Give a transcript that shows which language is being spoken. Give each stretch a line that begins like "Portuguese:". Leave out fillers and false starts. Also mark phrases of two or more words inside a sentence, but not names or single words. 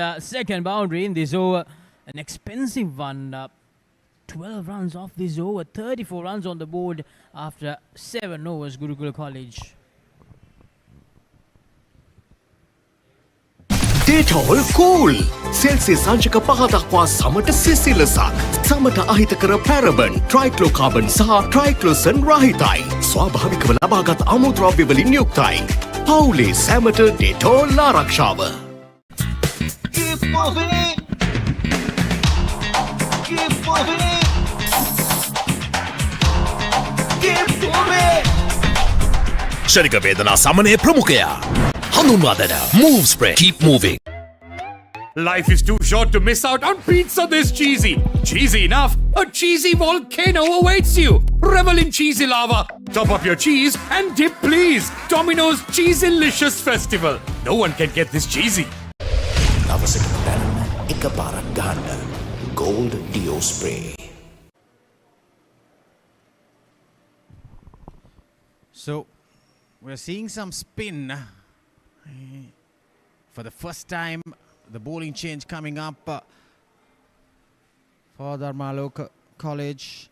English: Second boundary in this over. An expensive one. 12 runs off this over. 34 runs on the board after 7 overs, Gurukula College. Dettol cool.
Sinhala: Celsius සංචක 5 දක්වා සමට සිසිලසක්. සමට අහිතකර
English: paraben, trichlocarbon
Sinhala: සහ triclosan රහිතයි. ස්වාභාවිකව ලබාගත් අමුද්‍රව්‍ය වලින් යුක්තයි. පවුලේ සැමට Dettol ආරක්ෂාව.
English: Keep moving. Keep moving. Keep moving.
Sinhala: ශරීර වේදනා සමනයේ ප්‍රමුඛයා. හඳුන්වා දෙන Move Spray.
English: Keep moving. Life is too short to miss out on pizza this cheesy. Cheesy enough? A cheesy volcano awaits you. Revel in cheesy lava. Top up your cheese and dip, please. Domino's Cheesylicious Festival. No one can get this cheesy.
Sinhala: දවසකට දැනම එකපාරක් ගහන්න.
English: Gold Dio Spray. So we're seeing some spin for the first time. The bowling change coming up for Dharmaloka College.